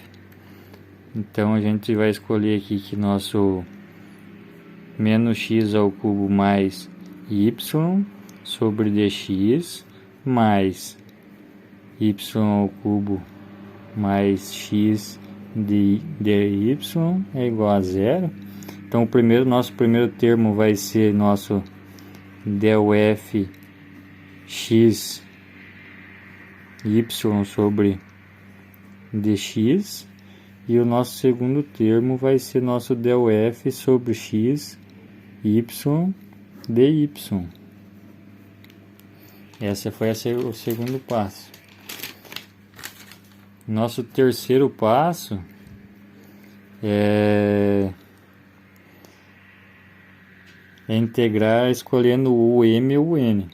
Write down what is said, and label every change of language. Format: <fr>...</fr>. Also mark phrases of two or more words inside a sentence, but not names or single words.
<pt>Então, a gente vai escolher aqui que nosso menos x ao cubo mais y sobre dx mais y ao cubo mais x de dy é igual a zero. Então, nosso primeiro termo vai ser nosso del f x y sobre dx, e o nosso segundo termo vai ser nosso del f sobre x y dy. Essa foi o segundo passo. Nosso terceiro passo é integrar escolhendo o m ou o n.</pt>